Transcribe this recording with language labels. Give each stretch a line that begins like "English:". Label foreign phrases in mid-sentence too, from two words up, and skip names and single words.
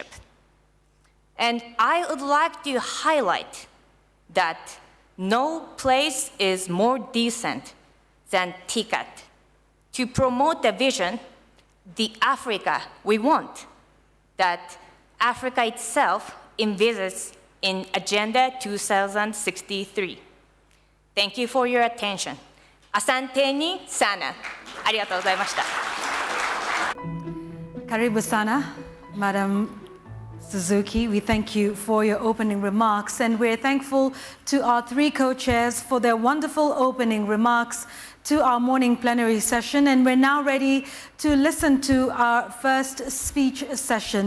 English: And I would like to highlight that no place is more decent than TICAD to promote the vision, the Africa we want, that Africa itself envisages in Agenda 2063. Thank you for your attention.
Swahili: Asanteni sana.
Japanese: ありがとうございました。
Swahili: Karibu sana, Madam Suzuki.
English: We thank you for your opening remarks, and we're thankful to our three co-chairs for their wonderful opening remarks to our morning plenary session, and we're now ready to listen to our first speech session.